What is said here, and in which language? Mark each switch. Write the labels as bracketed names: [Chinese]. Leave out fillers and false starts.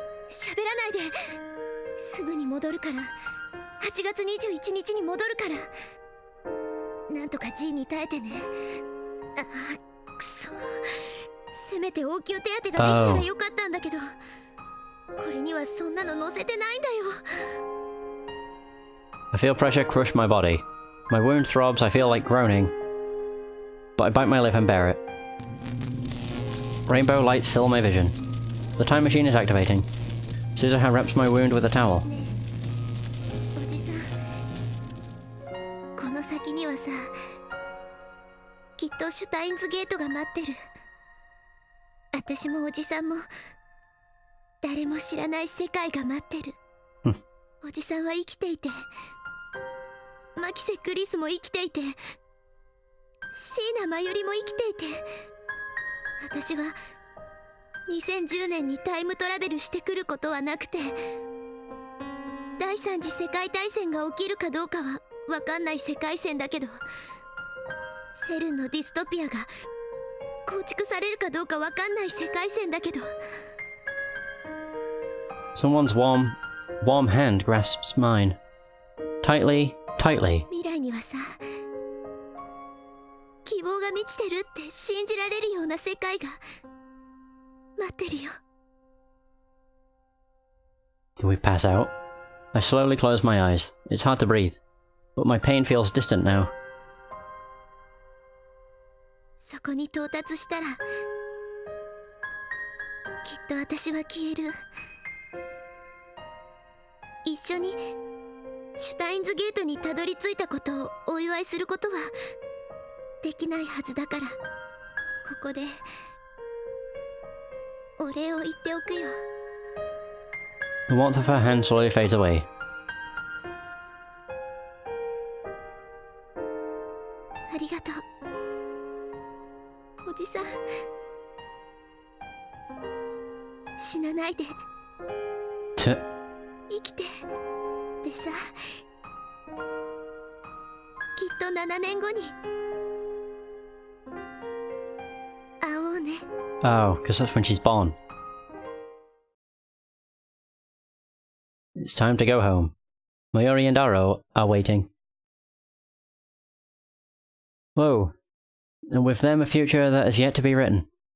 [Japanese] 喋らないで。すぐに戻るから。8月21日に戻るから。なんとか G に耐えてね。ああ、くそ。せめて応急手当てができたらよかったんだけど、これにはそんなの載せてないんだよ。 [English] I feel pressure crush my body. My wound throbs, I feel like groaning. But I bite my lip and bear it. Rainbow lights fill my vision. The time machine is activating. Suzuha wraps my wound with a towel. [Japanese] おじさん、この先にはさ、きっとシュタインズゲートが待ってる。私もおじさんも誰も知らない世界が待ってる。おじさんは生きていて、マキセ・クリスも生きていて、シーナ・マユリも生きていて、私は2010年にタイムトラベルしてくることはなくて、第三次世界大戦が起きるかどうかは分かんない世界線だけど、セルンのディストピアが構築されるかどうか分かんない世界線だけど。 [English] Someone's warm hand grasps mine. Tightly, tightly. [Japanese] 未来にはさ、希望が満ちてるって信じられるような世界が待ってるよ。 [English] Do we pass out? I slowly close my eyes. It's hard to breathe, but my pain feels distant now. [Japanese] そこに到達したら、きっと私は消える。一緒にシュタインズゲートにたどり着いたことをお祝いすることはできないはずだから、ここでお礼を言っておくよ。 [English] The warmth of her hand slowly fades away. [Japanese] ありがとう、おじさん。死なないで、生きてでさ、きっと7年後に会おうね。 [English] Oh, because that's when she's born. It's time to go home. Mayuri and Aro are waiting. Whoa. And with them a future that is yet to be written.